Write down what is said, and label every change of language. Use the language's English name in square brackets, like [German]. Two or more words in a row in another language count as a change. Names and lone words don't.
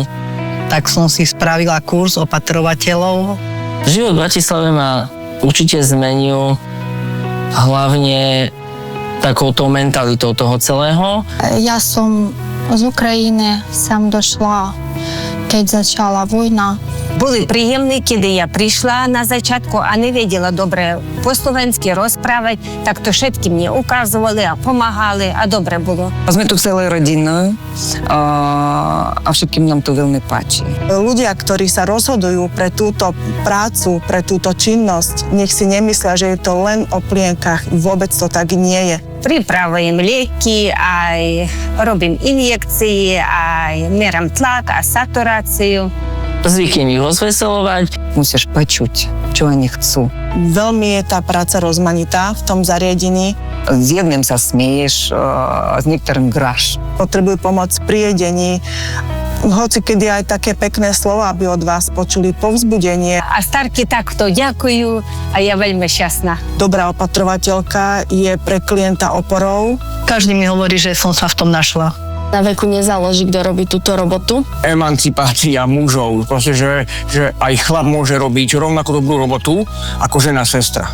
[Slovak] Tak som si spravila kurz opatrovateľov. Život v Bratislave ma určite zmenil hlavne takouto mentalitou toho celého. Ja som z Ukrajiny, sem došla, keď začala vojna. [Ukrainian] Були приємні, коли я прийшла на зачатку, а не виділа добре по-словенськи розправити, так то všetky мені указували, допомагали, а добре було. [Slovak] Sme tu celou rodinou a všetkým nám to veľmi páči. Ľudia, ktorí sa rozhodujú pre túto prácu, pre túto činnosť, nech si nemyslia, že je to len o plienkach. Vôbec to tak nie je. [Ukrainian] Приправуємо ліки, [Slovak] aj robím injekcie, aj merám tlak a saturaciju. Zvyknem ich rozveselovať. Musíš počuť, čo oni chcú. Veľmi je tá práca rozmanitá v tom zariadení. S jedným sa smieješ, s niektorým hráš. Potrebujú pomoc pri jedení. Hoci kedy aj také pekné slova, aby od vás počuli povzbudenie. А старки takto ďakujú a ja veľmi šťastná. Dobrá opatrovateľka je pre klienta oporou. Každý mi hovorí, že som sa v tom našla. Na veku nezáleží, kto robí túto robotu. Emancipácia mužov. Proste, že aj chlap môže robiť rovnako dobrú robotu ako žena sestra.